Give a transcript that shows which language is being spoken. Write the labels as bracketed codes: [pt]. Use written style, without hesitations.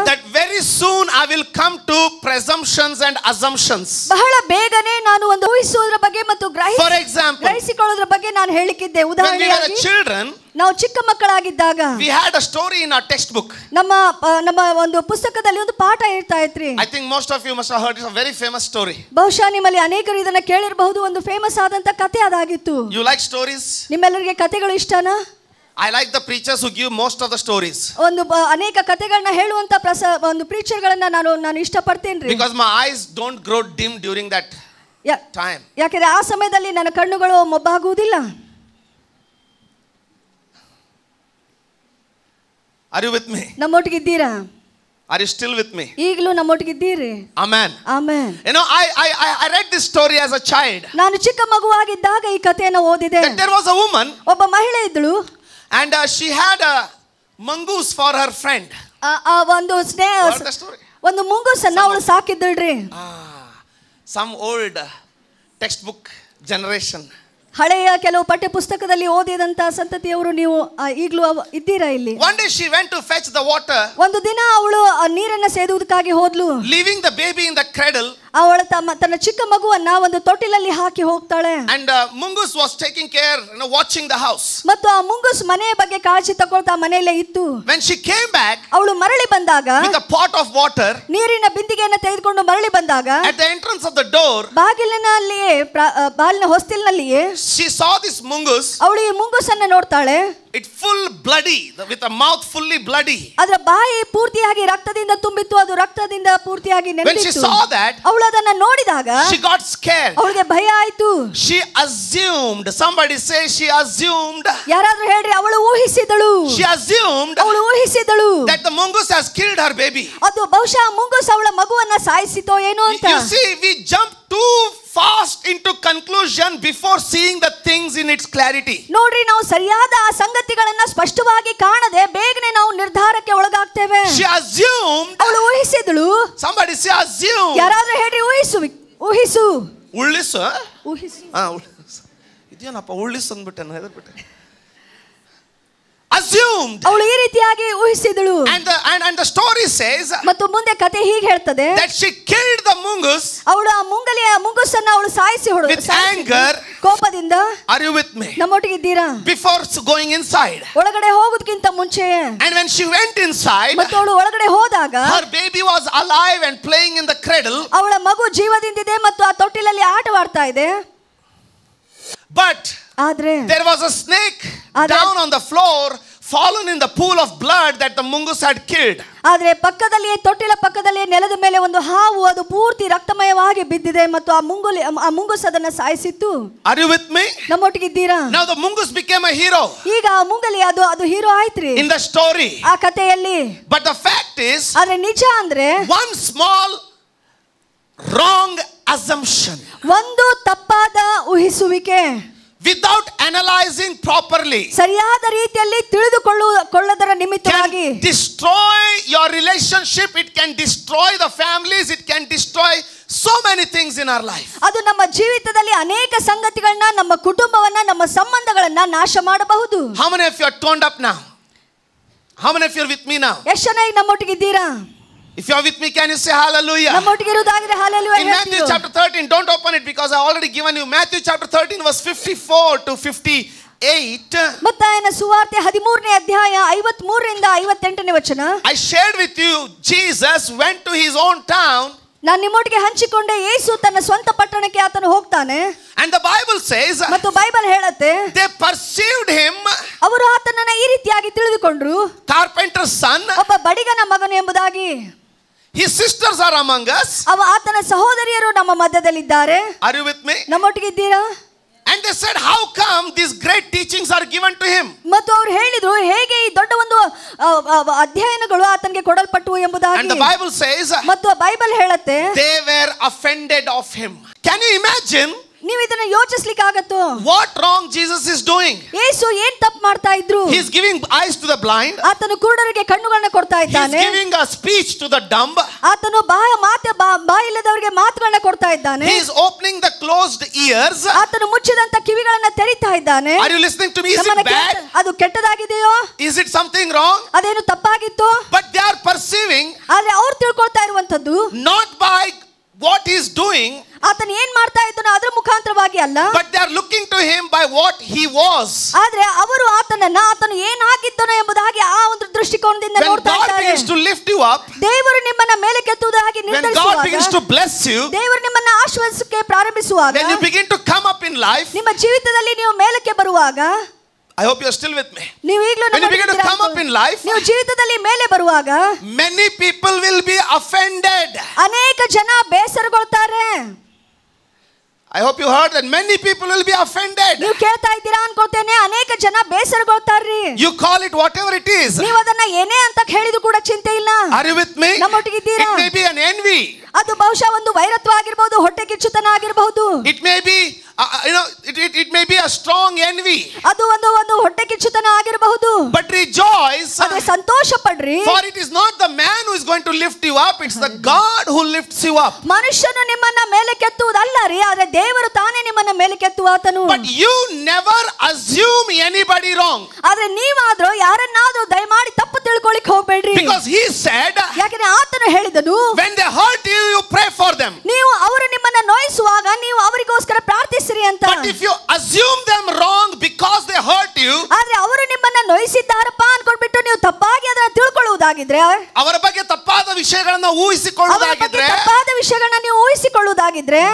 [en] that very soon I will come to presumptions and assumptions. [kn] ಬಹಳ ಬೇಗನೆ ನಾನು ಒಂದು ಊಹಿಸುವುದರ ಬಗ್ಗೆ ಮತ್ತು [en] For example, [kn] ಗ್ರಹಿಸಿಕೊಳ್ಳೋದ್ರ ಬಗ್ಗೆ ನಾನು ಹೇಳಿಕ್ಕಿದ್ದೆ. ಉದಾಹರಣೆಗೆ [en] when we were children, [kn] ನಾವು ಚಿಕ್ಕ ಮಕ್ಕಳಾಗಿದ್ದಾಗ [en] we had a story in our textbook. [kn] ನಮ್ಮ ಒಂದು ಪುಸ್ತಕದಲ್ಲಿ ಒಂದು ಪಾಠ ಹೇಳ್ತಾ ಇದ್ರಿ. [en] I think most of you must have heard it. It's a very famous story. [kn] ಬಹುಶಃ ನಿಮ್ಮಲ್ಲಿ ಅನೇಕರು ಇದನ್ನ ಕೇಳಿರಬಹುದು. ಒಂದು ಫೇಮಸ್ ಆದಂತ ಕಥೆ ಅದಾಗಿತ್ತು. [en] You like stories? [kn] ನಿಮ್ಮೆಲ್ಲರಿಗೆ ಕಥೆಗಳು ಇಷ್ಟನಾ? [en] I like the preachers who give most of the stories. [kn] ಒಂದು ಅನೇಕ ಕಥೆಗಳನ್ನ ಹೇಳುವಂತ ಒಂದು ಪ್ರೀಚರ್ಗಳನ್ನ ನಾನು ಇಷ್ಟಪಡ್ತೇನೆ. [en] Because my eyes don't grow dim during that time. [kn] ಯಾಕಂದ್ರೆ ಆ ಸಮಯದಲ್ಲಿ ನನ್ನ ಕಣ್ಣುಗಳು ಮೊಬ್ಬಾಗುವುದಿಲ್ಲ. [en] Are you with me? [kn] ನಮ್ಮೊಟ್ಟಿಗೆ ಇದ್ದೀರಾ? [en] Are you still with me? [kn] ಈಗಲೂ ನಮ್ಮೊಟ್ಟಿಗಿದ್ದೀರಿ? [en] Amen. [kn] Amen. [en] You know, I read this story as a child. [kn] ನಾನು ಚಿಕ್ಕ ಮಗುವಾಗಿದ್ದಾಗ ಈ ಕಥೆಯನ್ನು ಓದಿದೆ. [en] That there was a woman, [kn] ಒಬ್ಬ ಮಹಿಳೆ ಇದ್ದಳು, [en] and she had a mongoose for her friend. [kn] ಒಂದು ಒಂದು ಮುಂಗೂಸನ್ನ ಅವಳು ಸಾಕಿದ್ದಳ್ರಿ. [en] Some old textbook generation. [kn] ಹಳೆಯ ಕೆಲವು ಪಠ್ಯ ಪುಸ್ತಕದಲ್ಲಿ ಓದಿದಂತ ಸಂತತಿಯವರು ನೀವು ಈಗಲೂ ಇದ್ದೀರಾ ಇಲ್ಲಿ? [en] One day she went to fetch the water. [kn] ಒಂದು ದಿನ ಅವಳು ನೀರನ್ನ ಸೇದುವುದಕ್ಕಾಗಿ ಹೋದ್ಲು. [en] Leaving the baby in the cradle. [kn] ಅವಳ ತನ್ನ ಚಿಕ್ಕ ಮಗುವನ್ನ ಒಂದು ತೊಟ್ಟಿಲಲ್ಲಿ ಹಾಕಿ ಹೋಗ್ತಾಳೆ. [en] And mongoose was taking care, watching the house. [kn] ಮತ್ತು ಆ ಮುಂಗೂಸ್ ಮನೆಯ ಬಗ್ಗೆ ಕಾಳಜಿ ತಗೊಳ್ತಾ ಮನೆಯಲ್ಲೇ ಇತ್ತು. [en] When she came back, [kn] ಅವಳು ಮರಳಿ ಬಂದಾಗ, [en] with a pot of water, [kn] ನೀರಿನ ಬಿಂದಿಗೆಯನ್ನು ತೆಗೆದುಕೊಂಡು ಮರಳಿ ಬಂದಾಗ, [en] at the entrance of the door, [kn] ಬಾಗಿಲಿನಲ್ಲಿಯೇ ಬಾಗಿಲಿನ ಹೊಸ್ತಿಲಿನಲ್ಲಿಯೇ [en] she saw this mongoose. [kn] ಅವಳು ಈ ಮುಂಗೂಸನ್ನ ನೋಡ್ತಾಳೆ. [en] It full bloody, with a mouth fully bloody. [kn] ಅದರ ಬಾಯಿ ಪೂರ್ತಿಯಾಗಿ ರಕ್ತದಿಂದ ತುಂಬಿತ್ತು, ಅದು ರಕ್ತದಿಂದ ಪೂರ್ತಿಯಾಗಿ ನೆನೆದಿತ್ತು. [en] When she saw that, [kn] ಅವಳು ಅದನ್ನ ನೋಡಿದಾಗ [en] she got scared. [kn] ಅವಳಿಗೆ ಭಯ ಆಯ್ತು. [en] She assumed, somebody say she assumed. [kn] ಯಾರಾದ್ರೂ ಹೇಳ್ರಿ, ಅವಳು ಊಹಿಸಿದಳು. [en] She assumed [kn] ಅವಳು ಊಹಿಸಿದಳು [en] that the mongoose has killed her baby. [kn] ಅದು ಬಹುಶಃ ಮುಂಗೂಸ್ ಅವಳ ಮಗುವನ್ನ ಸಾಯಿಸಿತೋ ಏನೋ ಅಂತ. [en] You see, we jump too fast into conclusion before seeing the things in its clarity. [kn] ನೋಡ್ರಿ, ನಾವು ಸರಿಯಾದ ಆ ಸಂಗತಿಗಳನ್ನ ಸ್ಪಷ್ಟವಾಗಿ ಕಾಣದೆ ಬೇಗನೆ ನಾವು ನಿರ್ಧಾರಕ್ಕೆ ಒಳಗಾಗ್ತೇವೆ. [en] She assumed. [kn] ಅವಳು ಊಹಿಸಿದಳು. [en] Somebody say assume. [kn] ಯಾರಾದ್ರೂ ಹೇಳ್ರಿ, ಊಹಿಸು. ಉಳ್ಳಿಸು. ಊಹಿಸು. ಇದೇನಪ್ಪ ಉಳ್ಳಿಸು ಅಂದ್ಬಿಟ್ಟೆ, ಹೆದರ್ಬಿಟ್ಟೆ. [en] Assumed. [kn] ಅವಳು ಈ ರೀತಿಯಾಗಿ ಊಹಿಸಿದಳು. [en] And the story says, [kn] ಮತ್ತು ಮುಂದೆ ಕತೆ ಹೀಗೆ ಹೇಳ್ತದೆ, [en] that she killed the mongoose. [kn] ಅವಳು ಆ ಮುಂಗೂಸನ್ನ ಅವಳು ಸಾಯಿಸಿ [en] with anger. [kn] ಕೋಪದಿಂದ. [en] Are you with me? [kn] ನಮ್ಮೊಟ್ಟಿಗೆ ಇದ್ದೀರಾ? [en] Before going inside. [kn] ಒಳಗಡೆ ಹೋಗೋದಕ್ಕಿಂತ ಮುಂಚೆ. [en] And when she went inside, [kn] ಮತ್ತು ಅವಳು ಒಳಗಡೆ ಹೋದಾಗ, [en] her baby was alive and playing in the cradle. [kn] ಅವಳ ಮಗು ಜೀವದಿಂದಿದೆ ಮತ್ತು ಆ ತೊಟ್ಟಿಲಲ್ಲಿ ಆಟವಾಡ್ತಾ ಇದೆ. [en] But there was a snake down on the floor, fallen in the pool of blood that the mongoose had killed. [kn] ಆದರೆ ಪಕ್ಕದಲ್ಲಿ, ತೊಟ್ಟಿಲ ಪಕ್ಕದಲ್ಲಿ ನೆಲದ ಮೇಲೆ ಒಂದು ಹಾವು, ಅದು ಪೂರ್ತಿ ರಕ್ತಮಯವಾಗಿ ಬಿದ್ದಿದೆ ಮತ್ತು ಆ ಮುಂಗೂಸ್ ಅದನ್ನ ಸಾಯಿಸಿತ್ತು. [en] Are you with me? [kn] ನಮ್ಮೊಟ್ಟಿಗೆ ಇದ್ದೀರಾ? [en] Now the mongoose became a hero. [kn] ಈಗ ಆ ಮುಂಗಲಿ ಅದು ಹೀರೋ ಆಯ್ತ್ರಿ [en] in the story. [kn] ಆ ಕಥೆಯಲ್ಲಿ. [en] But the fact is, [kn] ಆದರೆ ನಿಜ ಅಂದ್ರೆ, [en] one small wrong assumption, [kn] ಒಂದು ತಪ್ಪಾದ ಊಹಿಸುವಿಕೆ, [en] without analyzing properly, [kn] ಸರಿಯಾದ ರೀತಿಯಲ್ಲಿ ತಿಳಿದುಕೊಳ್ಳುವುದರ ನಿಮಿತ್ತವಾಗಿ, [en] can destroy your relationship. It can destroy the families. It can destroy so many things in our life. [kn] ಅದು ನಮ್ಮ ಜೀವಿತದಲ್ಲಿ ಅನೇಕ ಸಂಗತಿಗಳನ್ನ, ನಮ್ಮ ಕುಟುಂಬವನ್ನ, ನಮ್ಮ ಸಂಬಂಧಗಳನ್ನ ನಾಶ ಮಾಡಬಹುದು. [en] How many of you are toned up now? How many of you are with me now? [kn] ಎಷ್ಟು ಜನ ಈಗ ನಮ್ಮೊಟ್ಟಿಗೆ ಇದ್ದೀರಾ? [en] If you are with me, can you say hallelujah? [kn] ನಮ್ಮೊಟ್ಟಿಗೆ ಇರುವುದಾದರೆ hallelujah. [en] In Matthew chapter 13, don't open it because I already given you Matthew chapter 13 verse 54 to 58. [kn] ಮತ್ತಾಯನ ಸುವಾರ್ತೆ 13ನೇ ಅಧ್ಯಾಯ 53 ರಿಂದ 58ನೇ ವಚನ. [en] I shared with you, Jesus went to his own town. [kn] ನಾನು ನಿಮ್ಮೊಟ್ಟಿಗೆ ಹಂಚಿಕೊಂಡೆ, ಯೇಸು ತನ್ನ ಸ್ವಂತ ಪಟ್ಟಣಕ್ಕೆ ಆತನು ಹೋಗ್ತಾನೆ. [en] And the Bible says, [kn] ಮತ್ತು ಬೈಬಲ್ ಹೇಳುತ್ತೆ, [en] they perceived him, [kn] ಅವರು ಆತನನ್ನ ಈ ರೀತಿಯಾಗಿ ತಿಳಿದುಕೊಂಡ್ರು, [en] carpenter's son, [kn] ಒಬ್ಬ ಬಡಿಗನ ಮಗನು ಎಂಬುದಾಗಿ. [en] His sisters are among us. [kn] ಆತನ ಸಹೋದರಿಯರು ನಮ್ಮ ಮಧ್ಯದಲ್ಲಿದ್ದಾರೆ. [en] Are you with me? [kn] ನಮ್ಮೊಟ್ಟಿಗೆ ಇದ್ದೀರಾ? [en] And they said, how come these great teachings are given to him? [kn] ಮತ್ತು ಅವರು ಹೇಳಿದ್ರು, ಹೇಗೆ ಈ ದೊಡ್ಡ ಒಂದು ಅಧ್ಯಯನಗಳು ಆತನಿಗೆ ಕೊಡಲ್ಪಟ್ಟವು ಎಂಬುದಾಗಿ. [en] And the Bible says, [kn] ಮತ್ತು ಬೈಬಲ್ ಹೇಳುತ್ತೆ, [en] they were offended of him. Can you imagine? [kn] ನೀವು ಇದನ್ನ ಯೋಚಿಸ್ಲಿಕ್ಕೆ ಆಗತ್ತೋ? [en] What wrong Jesus is doing? [kn] ಯೇಸು ಏನ್ ತಪ್ಪು ಮಾಡ್ತಾ ಇದ್ರು? [en] He is giving eyes to the blind. [kn] ಆತನು ಕುರುಡರಿಗೆ ಕಣ್ಣುಗಳನ್ನು ಕೊಡ್ತಾ ಇದ್ದಾನೆ. [en] He is giving a speech to the dumb. [kn] ಆತನು ಬಾಯಿಲ್ಲದವರಿಗೆ ಮಾತುಗಳನ್ನ ಕೊಡ್ತಾ ಇದ್ದಾನೆ. [en] He is opening the closed ears. [kn] ಆತನು ಮುಚ್ಚಿದಂತ ಕಿವಿಗಳನ್ನ ತೆರಿತಾ ಇದ್ದಾನೆ. [en] Are you listening to me? Is it bad? [kn] ಅದು ಕೆಟ್ಟದಾಗಿದೆಯೋ? [en] Is it something wrong? [kn] ಅದೇನು ತಪ್ಪಾಗಿತ್ತು? [en] But they are perceiving, [kn] ಆದ್ರೆ ಅವ್ರು ತಿಳ್ಕೊಳ್ತಾ ಇರುವಂತದ್ದು, [en] not by what he is doing, [kn] ಆತನು ಏನ್ ಮಾಡ್ತಾ ಇದ್ದಾನೋ ಅದರ ಮುಖಾಂತರವಾಗಿ ಅಲ್ಲ, [en] but they are looking to him by what he was. [kn] ಆದ್ರೆ ಅವರು ಆತನು ಏನಾಗಿದ್ದನೋ ಎಂಬುದಾಗಿ ಆ ಒಂದು ದೃಷ್ಟಿಕೋನದಿಂದ ನೋಡ್ತಾ ಇದ್ದಾರೆ. [en] When God begins to lift you up, [kn] ದೇವರು ನಿಮ್ಮನ್ನ ಮೇಲೆ ಕೆತ್ತುವುದಾಗಿ ನಿರ್ಧರಿಸುವಾಗ, [en] when God begins to bless you, [kn] ದೇವರು ನಿಮ್ಮನ್ನ ಆಶೀರ್ವದಿಸಕ್ಕೆ ಪ್ರಾರಂಭಿಸುವಾಗ, [en] when you begin to come up in life, [kn] ನಿಮ್ಮ ಜೀವಿತದಲ್ಲಿ ನೀವು ಮೇಲಕ್ಕೆ ಬರುವಾಗ, [en] I hope you are still with me. [kn] ನೀವು ಈಗಲೂ [en] when you begin to come up in life, [kn] ನೀವು ಜೀವಿತದಲ್ಲಿ ಮೇಲೆ ಬರುವಾಗ, [en] many people will be offended. [kn] ಅನೇಕ ಜನ ಬೇಸರಗೊಳ್ತಾರೆ. [en] I hope you heard that many people will be offended. [kn] ನೀವು ಕೇಳ್ತಾ ಇದ್ದೀರಾ ಅನ್ಕೊಳ್ತೇನೆ, ಅನೇಕ ಜನ ಬೇಸರಗೊಳ್ತಾರ್ರಿ. [en] You call it whatever it is. [kn] ನೀವು ಅದನ್ನ ಏನೇ ಅಂತ ಹೇಳಿದ್ರು ಕೂಡ ಚಿಂತೆ ಇಲ್ಲ. [en] Are you with me? [kn] ನಮ್ಮೊಟ್ಟಿಗಿದ್ದೀರಾ? [en] It may be an envy. [kn] ಅದು ಬಹುಶಃ ಒಂದು ವೈರತ್ವ ಆಗಿರಬಹುದು, ಹೊಟ್ಟೆ ಕಿಚ್ಚುತನ ಆಗಿರಬಹುದು. [en] It may be it may be a strong envy. [kn] ಅದು ಒಂದು ಹೊಟ್ಟೆ ಕಿಚ್ಚುತನ ಆಗಿರಬಹುದು. [en] But rejoice. [kn] ಆದ್ರೆ ಸಂತೋಷ ಪಡ್ರಿ. [en] For it is not the man who is going to lift you up, it's the God who lifts you up. [kn] ಮನುಷ್ಯನು ನಿಮ್ಮನ್ನ ಮೇಲೆ ಕೆತ್ತುವುದಲ್ಲ ರೀ, ಆದ್ರೆ ದೇವರು ತಾನೇ ನಿಮ್ಮನ್ನ ಮೇಲೆ ಕೆತ್ತುವಾತನು. [en] But you never assume anybody wrong. [kn] ಆದ್ರೆ ನೀವಾದ್ರೂ ಯಾರನ್ನಾದ್ರೂ ದಯಮಾಡಿ ತಪ್ಪು ತಿಳ್ಕೊಳ್ಳಿಕ್ ಹೋಗ್ಬೇಡ್ರಿ. [en] Because he said, [kn] ಯಾಕಂದ್ರೆ ಆತನು ಹೇಳಿದನು, [en] when they hurt you, you pray for them. [kn] ನೀವು ಅವರು ನಿಮ್ಮನ್ನ ನೋಯಿಸುವಾಗ ನೀವು ಅವರಿಗೋಸ್ಕರ ಪ್ರಾರ್ಥಿಸಿರಿ ಅಂತ. [en] But if you assume them wrong because they hurt you, [kn] ಆದ್ರೆ ಅವರು ನಿಮ್ಮನ್ನ ನೋಯಿಸಿದ್ದಾರಪ್ಪ ಅನ್ಕೊಂಡ್ಬಿಟ್ಟು ನೀವು ತಪ್ಪಾಗಿ ಅದನ್ನ ತಿಳ್ಕೊಳ್ಳುವುದಾಗಿದ್ರೆ, ಅವರ ಬಗ್ಗೆ ತಪ್ಪಾದ ವಿಷಯಗಳನ್ನು ಊಹಿಸಿಕೊಳ್ಳುವುದಾಗಿದ್ರೆ, ತಪ್ಪಾದ ವಿಷಯಗಳನ್ನ ನೀವು ಊಹಿಸಿಕೊಳ್ಳುವುದಾಗಿದ್ರೆ,